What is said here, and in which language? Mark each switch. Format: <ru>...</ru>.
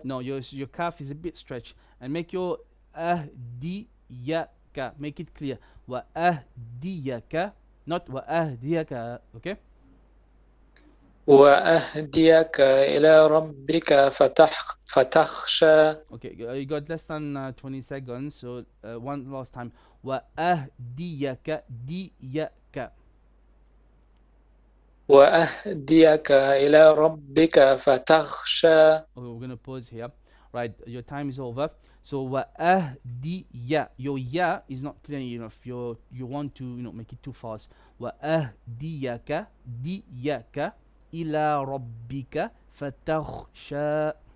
<en>No, your kaf is a bit stretched. And make your أهديك. Make it clear.</en> <ar>وأهديك,</ar> <en>not</en> <ar>وأهديك.</ar> <en>Okay?</en> <ar>وأهديك إلى ربك فتخشى.</ar> <en>Okay, you got less than 20 seconds, so one last time.</en> <ar>وأهديك ديك. وأهديك إلى ربك فتخشى.</ar> <en>Okay, we're gonna pause here. Right, your time is over. So وأهديك, your ya is not clear enough. You want to make it too fast.</en> <ar>وأهديك ديك إلى ربك فتخشى.</ar>